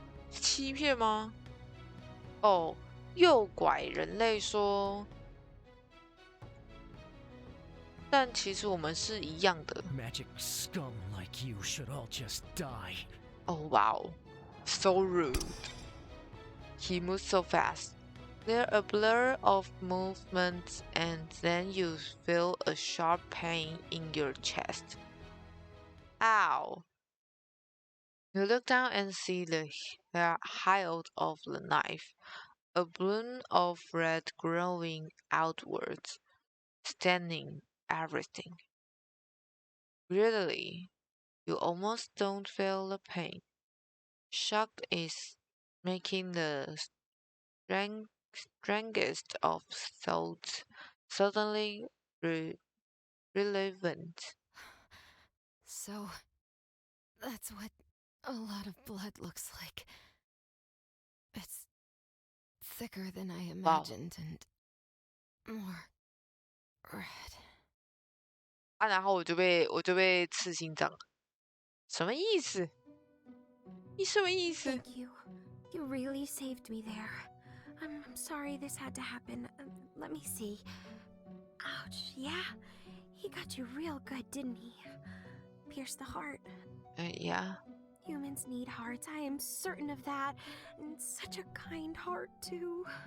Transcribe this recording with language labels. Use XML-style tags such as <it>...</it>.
<zh>欺骗吗？哦，诱拐人类说，但其实我们是一样的。</zh> <en>Magic scum like you should all just die. Oh wow, so rude. He moves so fast. There's a blur of movement, and then you feel a sharp pain in your chest. Ow! You look down and see the hilt of the knife, a bloom of red growing outwards, staining everything. Weirdly, you almost don't feel the pain. Shock is making the strangest of thoughts suddenly relevant. So, that's what a lot of blood looks like. It's thicker than I imagined and more red.</en> <zh>然后我就被刺心脏了，什么意思？你什么意思？</zh> <en>Thank you. You really saved me there. I'm sorry this had to happen. Let me see. Ouch, yeah. He got you real good, didn't he? Pierced the heart. Yeah. Humans need hearts, I am certain of that. And such a kind heart, too.</en>